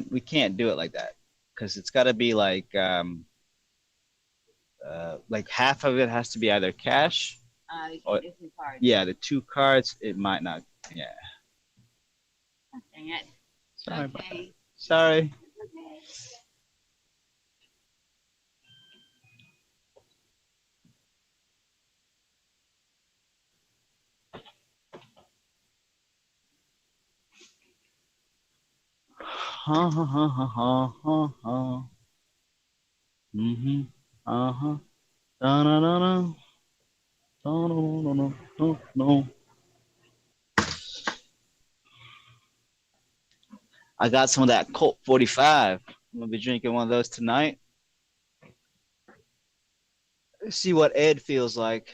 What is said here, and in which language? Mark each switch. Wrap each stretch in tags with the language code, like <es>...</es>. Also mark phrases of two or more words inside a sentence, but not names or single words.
<en>We can't do it like that because it's got to be like half of it has to be either cash. You or, can do 2 cards. Yeah, the 2 cards. It might not. Yeah. Oh, dang it. Sorry about that. Okay. Sorry. Okay. Ha ha ha ha ha ha ha. Uh-huh. Da na na na. Da no no no no no. I got some of that Colt 45. I'm gonna be drinking one of those tonight. Let's see what Ed feels like.</en>